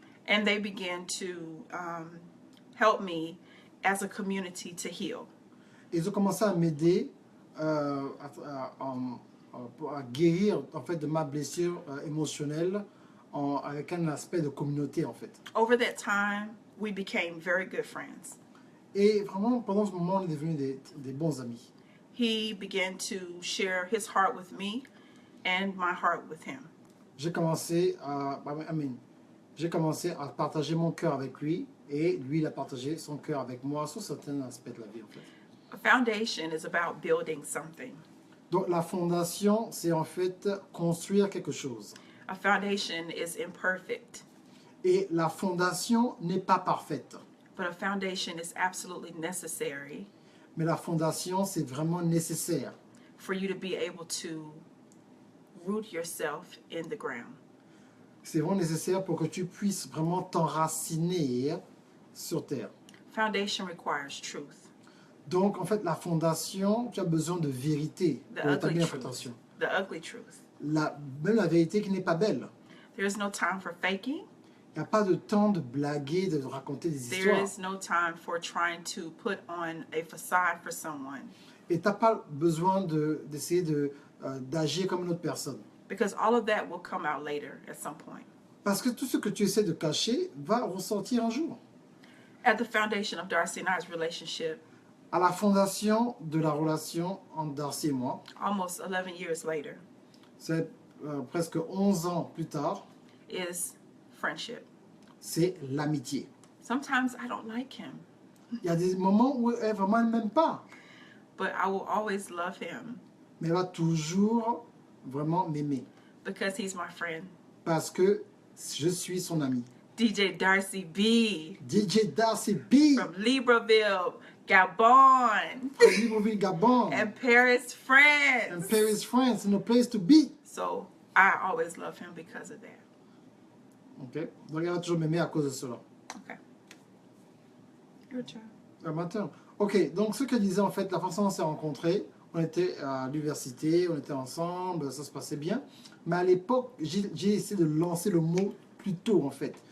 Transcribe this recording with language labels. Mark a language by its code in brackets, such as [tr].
[en] And they began to help me as a community to heal. [fr] Ils ont commencé à m'aider à guérir en fait de ma blessure émotionnelle avec un aspect de communauté en fait. [en] Over that time, we became very good friends. [fr] Et vraiment pendant ce moment, on est devenus des bons amis. [en] He began to share his heart with me and my heart with him. [fr] J'ai commencé à partager mon cœur avec lui et lui il a partagé son cœur avec moi sur certains aspects de la vie en fait. [en] A foundation is about building something. [fr] Donc la fondation, c'est en fait construire quelque chose. [en] A foundation is imperfect, [fr] Et la fondation n'est pas parfaite. [en] but a foundation is absolutely necessary [fr] Mais la fondation, c'est vraiment nécessaire [en] for you to be able to root yourself in the ground. [fr] C'est vraiment nécessaire pour que tu puisses vraiment t'enraciner sur terre. [en] Foundation requires truth. [fr] Donc, en fait, la fondation, tu as besoin de vérité pour établir la [en] truth. [fr] fondation. [en] The ugly truth. [fr] Même la vérité qui n'est pas belle. [en] There's no time for faking. [fr] Il n'y a pas de temps de blaguer, de raconter des [en] There [fr] histoires. [en] is no time for trying to put on a facade for someone. [fr] Et tu n'as pas besoin d'essayer d'agir comme une autre personne. [en] Because all of that will come out later at some point. [fr] Parce que tout ce que tu essaies de cacher va ressortir un jour. [en] At the foundation of Darcy and I's relationship, [fr] À la fondation de la relation entre Darcy et moi, [en] almost 11 years later, [fr] c'est presque 11 ans plus tard, [en] is friendship. [fr] c'est l'amitié. [en] Sometimes I don't like him, [fr] Il y a des moments où vraiment elle ne m'aime pas, [en] but I will always love him [fr] mais elle va toujours vraiment m'aimer. [en] because he's my friend. [fr] Parce que je suis son ami. [en] DJ Darcy B DJ Darcy B, from Libreville, Gabon, from Libreville, Gabon, and Paris, France. and Paris, France, in a place to be. So I always love him because of that. [fr] Ok, donc elle va toujours m'aimer à cause de cela. [en] Okay. Your turn. [fr] Amateur. Ok, donc ce qu'elle disait en fait, la façon dont on s'est rencontrés, on était à l'université, on était ensemble, ça se passait bien. Mais à l'époque, j'ai essayé de lancer le mot plus tôt en fait.